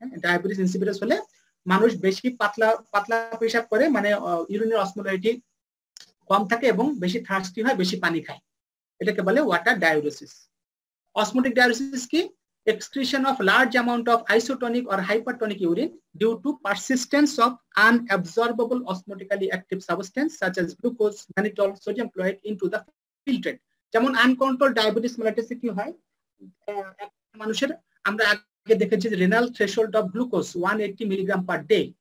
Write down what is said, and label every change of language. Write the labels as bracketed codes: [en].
[bn] Diabetes insipidus হলে মানুষ বেশি পাতলা পাতলা পেশাব করে, মানে ইউরিনের অসমোলারিটি কম থাকে এবং বেশি থার্স্টি হয়, বেশি পানি খায়, এটাকে বলে ওয়াটার ডায়ুরেসিস। অসমোটিক ডায়ুরেসিস কি? [en] excretion of large amount of isotonic or hypertonic urine due to persistence of unabsorbable osmotically active substance such as glucose, mannitol, sodium chloride into the filtrate. [bn] যেমন আনকন্ট্রোল ডায়াবেটিস মেলাইটিসে কি হয়, মানুষের আমরা আগে দেখেছি যে renal threshold of glucose 180 milligram per day.